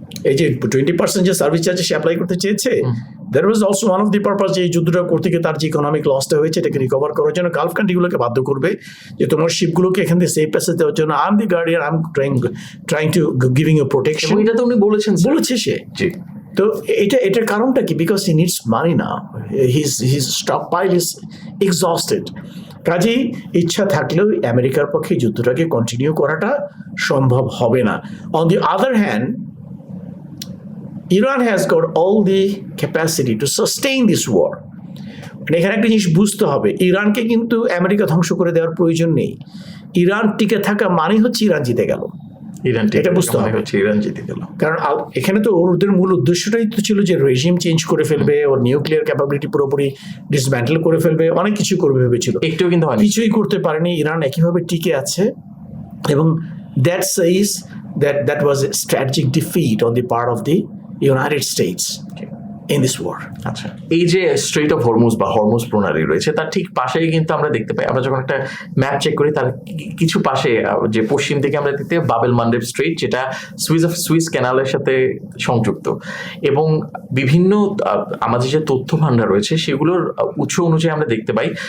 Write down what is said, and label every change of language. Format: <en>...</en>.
<bn>এই যে 20% যে সার্ভিস চার্জে সে অ্যাপ্লাই করতে চেয়েছে,</bn> <en>that was also one of the purpose,</en> <bn>যে এই যুদ্ধটা করতে গিয়ে তার যে ইকোনমিক লসটা হয়েছে এটাকে রিকভার করার জন্য গালফ কান্ট্রিগুলোকে বাধ্য করবে যে তোমার শিপগুলোকে এখান থেকে সেফ প্যাসেজ দেওয়ার জন্য</bn> <en>I am the guardian, I am trying to giving you protection.</en> <bn>এটা তো উনি বলেছে সে। জি। তো এটার কারণটা কি?</bn> <en>Because he needs money now, his stockpile is exhausted.</en> <bn>কাজেই ইচ্ছা থাকলেও আমেরিকার পক্ষে যুদ্ধটাকে কন্টিনিউ করাটা সম্ভব হবে না।</bn> <en>On the other hand, Iran has got all the capacity to sustain this war.</en> <bn>এখানে একটা জিনিস বুঝতে হবে, ইরানকে কিন্তু আমেরিকা ধ্বংস করে দেওয়ার প্রয়োজন নেই। ইরান টিকে থাকা মানে হচ্ছে ইরান জিতে গেল, এটা বুঝতে হবে। ইরান জিতে গেল কারণ এখানে তো ওদের মূল উদ্দেশ্যটাই তো ছিল যে রেজিম চেঞ্জ করে ফেলবে, ওর নিউক্লিয়ার ক্যাপাবিলিটি পুরোপুরি ডিসম্যান্টেল করে ফেলবে, অনেক কিছু করবে ভেবেছিল, একটুও কিন্তু কিছুই করতে পারেনি। ইরান একইভাবে টিকে আছে, এবং</bn> <en>That says that was a strategic defeat on the part of the United States. in this war.</en> <bn>আচ্ছা, এই যে স্ট্রেট অফ হরমুজ বা হরমুজ প্রণালী রয়েছে তার ঠিক পাশেই কিন্তু আমরা দেখতে পাই, আমরা যখন একটা ম্যাপ চেক করি তার কিছু পাশে যে পশ্চিম দিকে আমরা দেখতে পাই বাবেল মান্ডেব স্ট্রেট, যেটা সুইস ক্যানালের সাথে সংযুক্ত, এবং বিভিন্ন আমাদের যে তথ্য ভান্ডার রয়েছে সেগুলোর উৎস অনুযায়ী আমরা দেখতে পাই</bn>